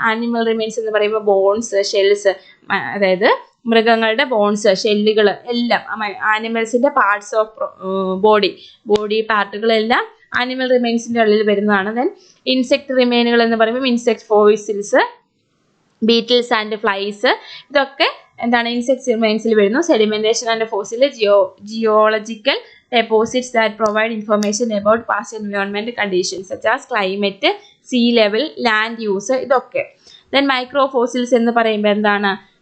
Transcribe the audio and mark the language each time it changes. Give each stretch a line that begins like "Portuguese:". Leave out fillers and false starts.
Malayalam: Animal remains എന്ന് പറയുമ്പോൾ bones, shells, അതായത് മൃഗങ്ങളുടെ ബോൺസ്, ഷെല്ലുകൾ എല്ലാം, ആനിമൽസിന്റെ പാർട്സ് ഓഫ് ബോഡി പാർട്ടുകളെല്ലാം ആനിമൽ റിമെയിൻസിന്റെ ഉള്ളിൽ വരുന്നതാണ്. ദെൻ ഇൻസെക്ട് റിമെയിനുകൾ എന്ന് പറയുമ്പോൾ insect fossils, Beatles and flies, ഇതൊക്കെ എന്താണ്? ഇൻസെക്ട് റിമെയിൻസിൽ വരുന്നു.
English: Sedimentation and fossil, geological deposits that provide information about past environment conditions such as climate, sea level, land use, ഇതൊക്കെ.
Malayalam: Then microfossils എന്ന് പറയുമ്പോൾ എന്താണ്?